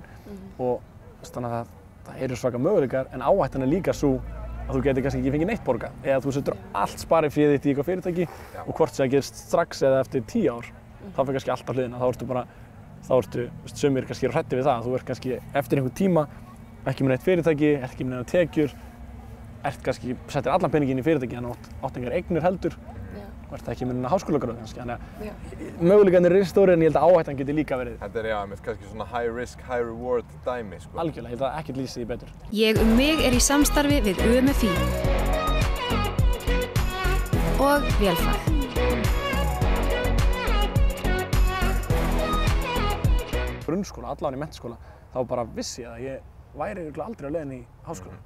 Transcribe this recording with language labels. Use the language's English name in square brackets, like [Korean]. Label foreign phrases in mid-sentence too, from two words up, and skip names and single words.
[Icelandic] og þannig að það eru svaka möguleikar en áhættan er líka svo að þú getur kannski ekki fengið neitt borgað eða þú setur allt spariféð þitt í eitthvað fyrirtæki og hvort sem það gerist strax eða eftir 10 ár þá fer kannski allt á hliðina, þá ertu sumir kannski hræddir við það að þú ert kannski eftir einhvern tíma ekki með neitt fyrirtæki, ekki með neitt tekjur kannski settir allan peninginn í fyrirtæki en átt engar eignir heldur og ert ekki með neina háskólagráðu kannski. Þannig að möguleikarnir eru stórir en ég held að áhættan geti líka verið. Þetta er kannski svona [English] high risk, high reward [Icelandic] dæmi, sko. Algjörlega, ég held að ekkert lýsi því betur. Ég mig er í samstarfi við UMFÍ og Vélfag. Grunnskóla, allavega í menntaskóla, þá bara vissi ég að ég væri aldrei á leiðinni í háskóla.